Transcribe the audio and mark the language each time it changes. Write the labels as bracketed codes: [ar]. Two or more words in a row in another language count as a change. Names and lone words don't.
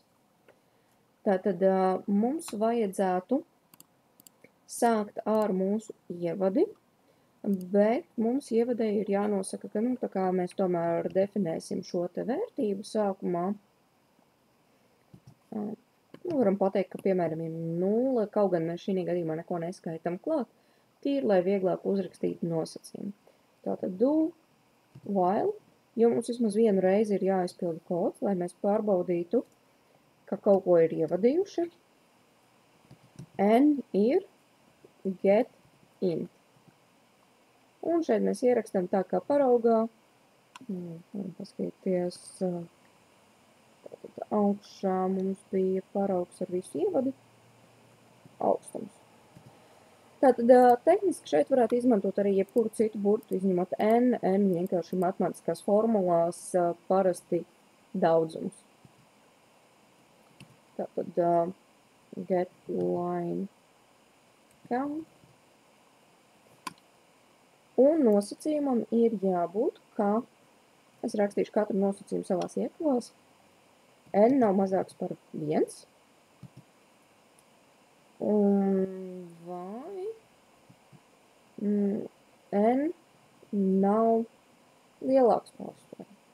[lv] Tātad mums vajadzētu sākt ar mūsu ievadi, bet mums ievadē ir jānosaka, ka tā kā mēs tomēr definēsim šo te vērtību sākumā. Varam pateikt, ka piemēram ir 0, kaut gan mēs šī gadījumā neko neskaitam klāt, tīri, lai vieglāk uzrakstītu nosacījumu. [en] Tātad do while, [lv] jo mums vismaz vienu reizi ir jāizpilda kods, lai mēs pārbaudītu, ka kaut ko ir ievadījuši. N ir getInt. Un šeit mēs ierakstam tā kā paraugā. Varam paskatīties. Augšā mums bija paraugs ar visu ievadi. Augstums. Tātad tehniski šeit varētu izmantot arī jebkuru citu burtu, izņemot N. N vienkārši matemātiskās formulās parasti daudzums. [en] Tātad get line count. [lv] Un nosacījumam ir jābūt, ka es rakstīšu katru nosacījumu savās iekavās. N nav mazāks par 1. Un vai N nav lielāks par 8.